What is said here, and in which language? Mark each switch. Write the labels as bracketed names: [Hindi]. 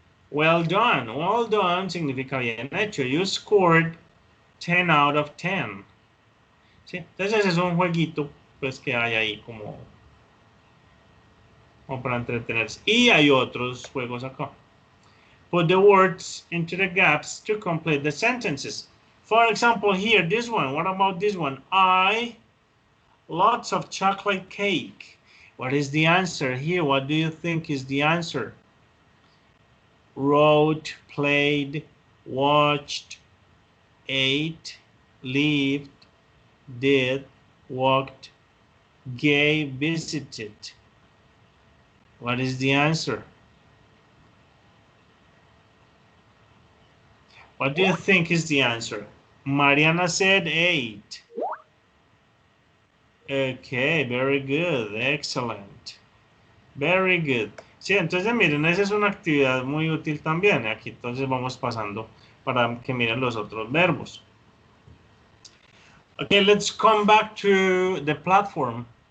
[English] Well done. Well done significa bien hecho. You scored 10 out of 10. ¿Sí? [Spanish] Entonces es un jueguito pues que hay ahí como para entretenerse. Y hay otros juegos acá. [English] Put the words into the gaps to complete the sentences. For example, here, this one. What about this one? Lots of chocolate cake. What is the answer here? What do you think is the answer? Wrote, played, watched, ate, lived, did, walked, gave, visited. What is the answer? What do you think is the answer? Mariana said 8. Okay, very good. Excellent. Very good. [Spanish] Sí, entonces miren, esa es una actividad muy útil también. Aquí entonces vamos pasando para que miren los otros verbos. [English] Okay, let's come back to the platform.